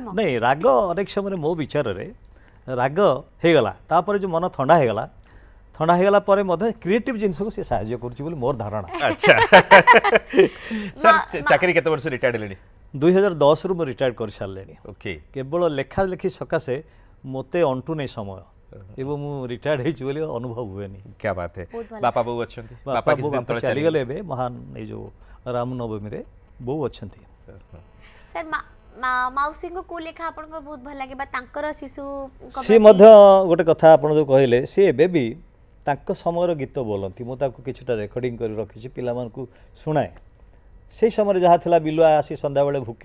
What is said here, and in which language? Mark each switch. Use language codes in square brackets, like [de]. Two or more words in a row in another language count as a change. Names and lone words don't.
[or] ନାଇଁ ରାଗ ଅନେକ ସମୟରେ ମୋ ବିଚାରରେ ରାଗ ହେଇଗଲା ତାପରେ ଯେଉଁ ମନ ଥଣ୍ଡା ହେଇଗଲା ପରେ ମଧ୍ୟ କ୍ରିଏଟିଭ୍ ଜିନିଷକୁ ସେ ସାହାଯ୍ୟ କରୁଛି ବୋଲି ମୋର ଧାରଣା ଆଚ୍ଛା ସାର୍ ଚାକିରି କେତେ ବର୍ଷ ରିଟାୟାର୍ଡ ହେଲେଣି 2010ରୁ ମୁଁ ରିଟାୟାର୍ଡ କରିସାରିଲିଣି ଓକେ କେବଳ ଲେଖାଲେଖି ସକାଶେ ମୋତେ ଅଣ୍ଟୁ ନେଇ ସମୟ ଏବଂ ମୁଁ ରିଟାୟାର୍ଡ ହେଇଛି ବୋଲି ଅନୁଭବ ହୁଏନି [hi] क्या बात है [or] ବହୁତ ଭଲ। ବାପା ବୋଉ ଅଛନ୍ତି ବାପା କିଛି ଦିନ ତଳେ ଚାଲିଗଲେ ଏବେ ମହାନ ଏଇ ଯେଉଁ ରାମନବମୀରେ ବୋଉ ଅଛନ୍ତି ସାର୍ ମାଉସୀଙ୍କ କୋଉ ଲେଖା ଆପଣଙ୍କୁ ବହୁତ ଭଲ ଲାଗେ ବା ତାଙ୍କର ଶିଶୁ ସିଏ ମଧ୍ୟ ଗୋଟେ କଥା ଆପଣ ଯେଉଁ କହିଲେ ସିଏ ଏବେ ବି ତାଙ୍କ ସମୟର ଗୀତ ବୋଲନ୍ତି ମୁଁ ତାକୁ କିଛିଟା ରେକର୍ଡ଼ିଂ କରି ରଖିଛି ପିଲାମାନଙ୍କୁ ଶୁଣାଏ ସେଇ ସମୟରେ ଯାହା ଥିଲା ବିଲୁଆ ଆସି ସନ୍ଧ୍ୟାବେଳେ ଭୁକେ